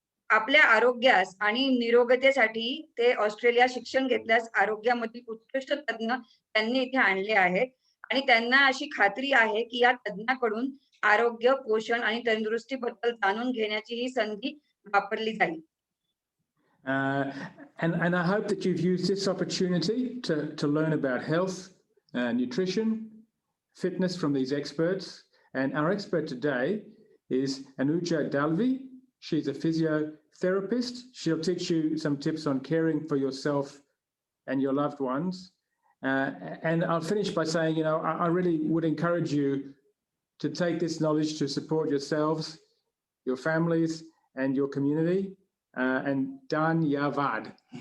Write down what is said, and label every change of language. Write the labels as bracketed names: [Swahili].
[Marathi] आपल्या आरोग्यास आणि निरोगतेसाठी ते ऑस्ट्रेलिया शिक्षण घेतल्यास आरोग्यामधील उत्कृष्ट तज्ञ त्यांनी इथे आणले आहेत आणि त्यांना अशी खात्री आहे की या तज्ञाकडून आरोग्य, पोषण आणि तंदुरुस्तीबद्दल जाणून घेण्याची ही संधी वापरली जाईल. [English] And I hope that you've used this opportunity to learn about health, nutrition, fitness from these experts. And our expert today is Anuja Dalvi. She's a physiotherapist. She'll teach you some tips on caring for yourself and your loved ones. And I'll finish by saying, I really would encourage you to take this knowledge to support yourselves, your families, and your community. And धन्यवाद.